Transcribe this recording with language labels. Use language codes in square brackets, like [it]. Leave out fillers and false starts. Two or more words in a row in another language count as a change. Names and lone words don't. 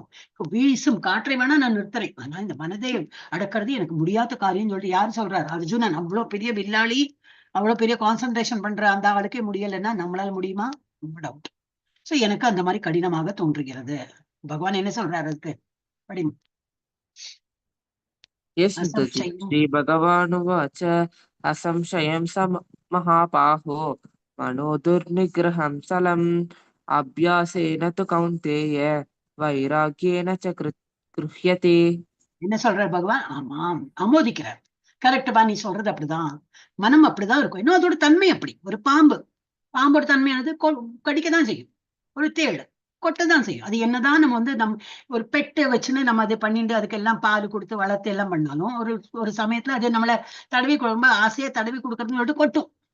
[ta] வீசும் காற்றை வேணா நான் நிறுத்துறேன், ஆனா இந்த மனதை அடக்கிறது எனக்கு முடியாத காரியம் சொல்லிட்டு யார் சொல்றாரு? அர்ஜுனன் அவ்வளவு பெரிய வில்லாளி, அவ்வளவு பெரிய கான்சென்ட்ரேஷன் பண்ற அந்த ஆளுக்கே முடியலைன்னா நம்மளால முடியுமா? ரொம்ப டவுட். சோ எனக்கு அந்த மாதிரி கடினமாக தோன்றுகிறது. பகவான் என்ன சொல்றாரு அதுக்கு? படி. [en] Yes, Mataji. [ta] அசம்சயம். [sa] Shri Bhagavanuvacha Asamshayam Mahapaho Manodurnigraham Salam Abhyasena tu Kaunteya Vairagyena cha Gryhyate. [ta] என்ன சொல்றாரு பகவான்? ஆமாம், ஆமோதிக்கிறார். கரெக்டுப்பா, நீ சொல்றது அப்படிதான். மனம் அப்படிதான் இருக்கும். இன்னும் அதோட தன்மை அப்படி. ஒரு பாம்பு, பாம்போட தன்மையானது கடிக்கதான் செய்யும். ஒரு தேள் கொட்டதான் செய்யும். அது என்னதான் நம்ம ஒரு பெட்டை வச்சுன்னு நம்ம அதை பண்ணிட்டு அதுக்கெல்லாம் பால் கொடுத்து வளர்த்து எல்லாம் பண்ணாலும் ஒரு ஒரு சமயத்துல அது நம்மள தடவி ரொம்ப ஆசையா தடவி கொடுக்கறதுன்னு சொல்லிட்டு கொட்டும்.